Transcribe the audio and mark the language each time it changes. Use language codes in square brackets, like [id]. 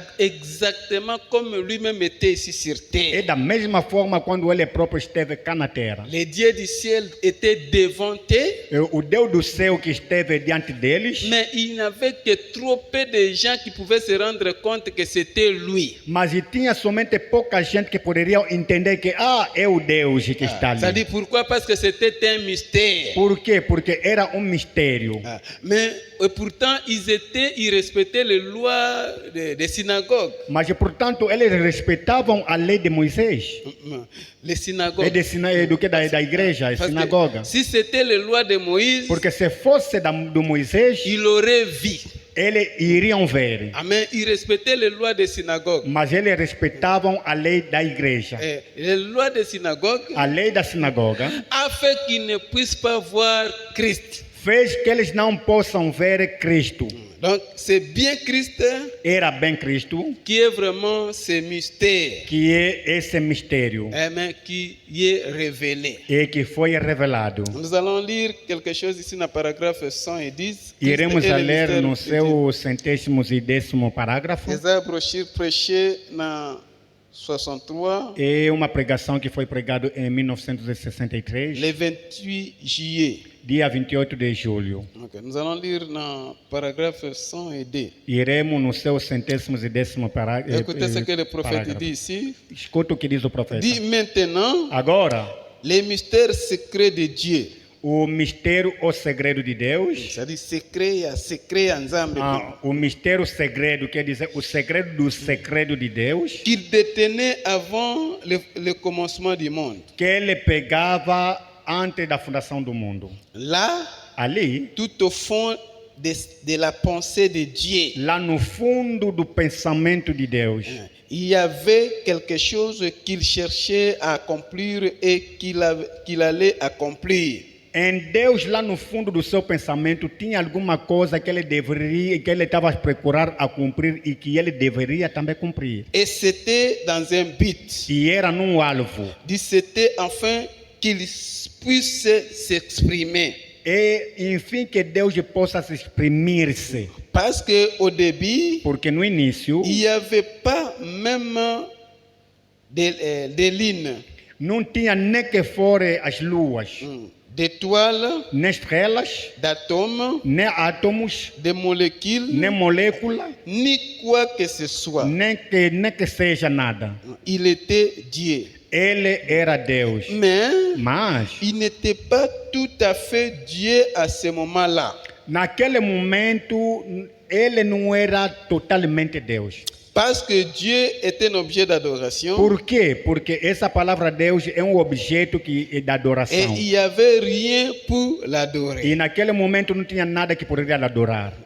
[fr] Exactement comme lui-même était ici sur [pt] É [fr] terre. [pt] da mesma forma quando ele próprio esteve cá na terra. [fr] Les dieux du ciel étaient devant eux, [pt] O Deus do céu que esteve diante deles, [fr] mais il n'y avait que trop peu de gens qui pouvaient se rendre compte que c'était lui. [pt] mas tinha somente pouca gente que poderia entender que é o Deus que está ali. [fr] C'est-à-dire pourquoi? Parce que c'était un mystère. [pt] Por quê? Porque era mistério. [fr] Mais pourtant, ils respectaient les lois des synagogues. [pt] Mas, portanto, eles respeitavam a lei de Moisés. [fr] Les synagogues. [pt] Do que da igreja, a [fr] Parce que [pt] sinagoga. [fr] si c'était les lois de Moïse, [pt] Porque se fosse do Moisés, [fr] il aurait vu. [pt] eles iriam ver. Amen. [fr] Ils respectaient les lois des synagogues. [pt] Mas eles respeitavam a lei da igreja. [fr] Les lois des synagogues, [pt] A lei da sinagoga [fr] afin qu'ils ne puissent pas voir Christ. [pt] fez que eles não possam ver Cristo. [fr] Donc, c'est bien Christ [pt] Era bem Cristo [fr] qui est vraiment ce mystère, [pt] que é esse mistério [fr] amen, qui y est révélé. [pt] e que foi revelado. [fr] Nous allons lire quelque chose ici dans le paragraphe 110. [pt] Iremos [fr] Christ [pt] a [fr] est le [pt] ler [fr] mystère [pt] no [fr] de Dieu. [pt] seu 110º parágrafo. [fr] Esa brochure prêchée dans 63, [pt] É uma pregação que foi pregada em 1963, [fr] le 28 juillet. [pt] dia 28 de julho. [fr] Ok, nous allons lire dans le paragraphe 102. [pt] Iremos no seu 110º parágrafo. [fr] Écoutez ce que le prophète dit ici. [pt] Escuta o que diz o profeta. [fr] Dit maintenant, [pt] Agora, [fr] les mystères secrets de Dieu. [pt] o mistério ou segredo de Deus. [fr] C'est-à-dire secret ensemble. [pt] O mistério segredo, quer dizer, o segredo do segredo de Deus, [fr] Qu'il détenait avant le commencement du monde. [pt] que ele pegava antes da fundação do mundo. [fr] Là, [pt] Ali, [fr] tout au fond de la pensée de Dieu, [pt] lá no fundo do pensamento de Deus, [fr] il y avait quelque chose qu'il cherchait à accomplir et qu'il allait accomplir. [pt] em Deus, lá no fundo do seu pensamento, tinha alguma coisa que ele estava a procurar a cumprir e que ele deveria também cumprir. [fr] Et c'était dans un but. [pt] E era num alvo. [fr] C'était afin qu'il puisse s'exprimer. [pt] E, enfim, que Deus possa se exprimir-se. [fr] Parce qu'au début, [pt] Porque no início, [fr] il n'y avait pas même des lignes. [pt] não tinha nem que fora as luas. [fr] d'étoiles, [pt] nem estrelas, [fr] d'atomes, [pt] nem átomos, [fr] de molécules, [pt] nem molécula, [fr] ni quoi que ce soit. [pt] nem que seja nada. [fr] Il était Dieu. [pt] Ele era Deus. [fr] Mais [pt] Mas, [fr] il n'était pas tout à fait Dieu à ce moment-là. [pt] naquele momento, ele não era totalmente Deus. [fr] Parce que Dieu est un objet d'adoration. [pt] Por quê? Porque essa palavra Deus é um objeto que é da [fr] Et [pt] adoração. [fr] il n'y avait rien pour l'adorer. [pt] E naquele momento não tinha nada que poderia adorar.